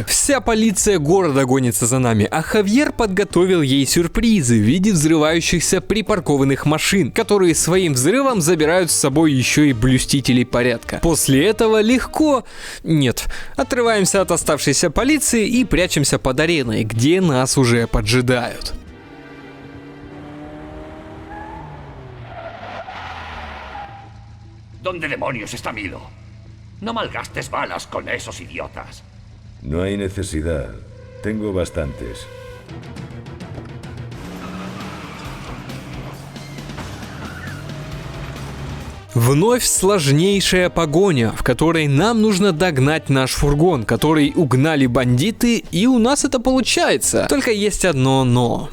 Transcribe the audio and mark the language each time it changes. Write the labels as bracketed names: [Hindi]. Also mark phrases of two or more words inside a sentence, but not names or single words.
[Russian] Вся полиция города гонится за нами, а Хавьер подготовил ей сюрпризы в виде взрывающихся припаркованных машин, которые своим взрывом забирают с собой еще и блюстителей порядка. После этого легко... Нет, отрываемся от оставшейся полиции и прячемся под ареной, где нас уже поджидают. [Spanish] ¿Dónde demonios está Milo? No malgastes balas con esos idiotas. No hay necesidad. Tengo bastantes. [Russian] Вновь сложнейшая погоня, в которой нам нужно догнать наш фургон, который угнали бандиты, и у нас это получается. Только есть одно но.